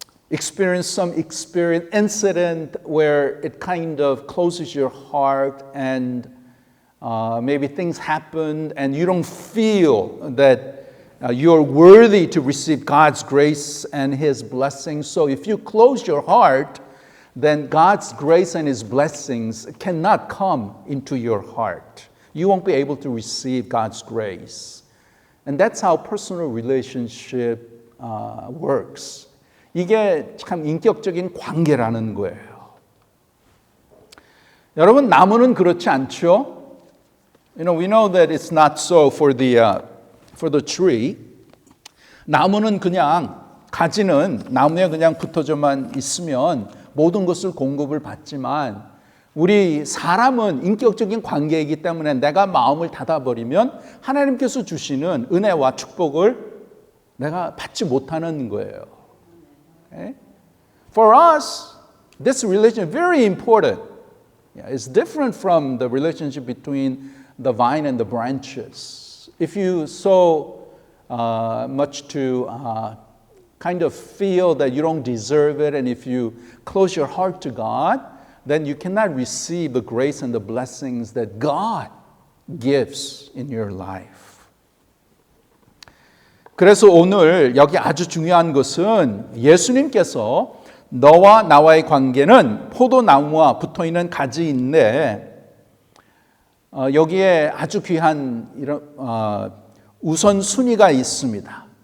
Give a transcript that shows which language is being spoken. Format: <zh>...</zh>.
<en>experience some incident where it kind of closes your heart and maybe things happened and you don't feel that you're worthy to receive God's grace and His blessings. So if you close your heart, then God's grace and His blessings cannot come into your heart. You won't be able to receive God's grace. And that's how personal relationship works.</en> <ko>이게 참 인격적인 관계라는 거예요. 여러분, 나무는 그렇지 않죠?</ko> <en>You know, we know that it's not so for the tree.</en> <ko>나무는 그냥 가지는 나무에 그냥 붙어져만 있으면 모든 것을 공급을 받지만 우리 사람은 인격적인 관계이기 때문에 내가 마음을 닫아버리면 하나님께서 주시는 은혜와 축복을 내가 받지 못하는 거예요.</ko> <en>Okay? For us, this relationship is very important. It's different from the relationship between the vine and the branches. If you so much to kind of feel that you don't deserve it, and if you close your heart to God, then you cannot receive the grace and the blessings that God gives in your life.</en> <ko>그래서 오늘 여기 아주 중요한 것은 예수님께서 너와 나와의 관계는 포도나무와 붙어있는 가지인데 여기에 아주 귀한 이런 우선순위가 있습니다.</ko>